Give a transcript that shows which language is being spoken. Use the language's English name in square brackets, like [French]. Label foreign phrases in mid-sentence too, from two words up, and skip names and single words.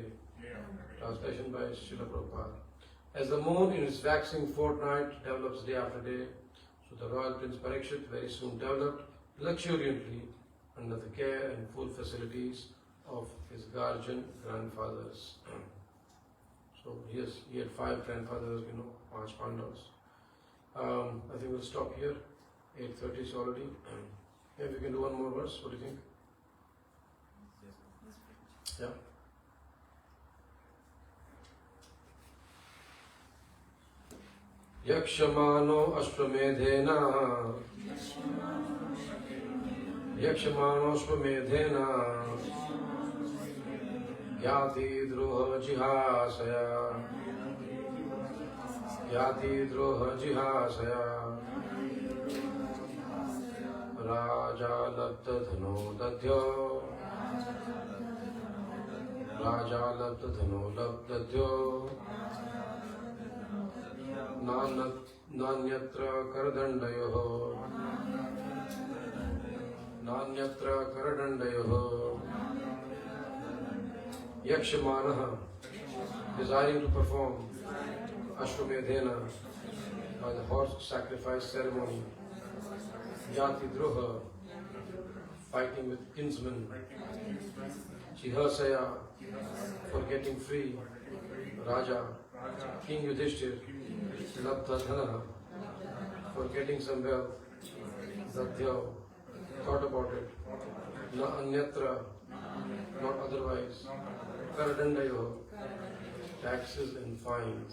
[English] Translation by Srila Prabhupada. As the moon in its waxing fortnight develops day after day, so the royal prince Parīkṣit very soon developed luxuriantly under the care and full facilities of his guardian grandfathers. So he had 5 grandfathers, 5 Pandavas. I think we'll stop here. 8:30 is already. Maybe we can do one more verse. What do you think? Yeah. [Sanskrit] यक्ष्यमाणो अश्वमेधेन यक्ष्यमाणो अश्वमेधेन ज्ञाति द्रोह जिहासया ज्ञाति द्रोह जिहासया राजा लब्ध धनो दध्यौ राजा लब्ध धनो लब्धदध्यौ नान्यत्र करदण्डयोः नान्यत्र करदण्डयोः यक्ष्यमाणः, [English] desiring to perform Ashwamedhena by the horse sacrifice ceremony, [Sanskrit] ज्ञाति द्रोह, [English] fighting with kinsmen, Jihasaya, for getting free, Raja, King Yudhishthir, [Sanskrit] लब्ध धन, [English] for getting some wealth, Dadhya, thought about it, [Sanskrit] न अन्यत्र, [English] not otherwise, Karadandayo, taxes and fines.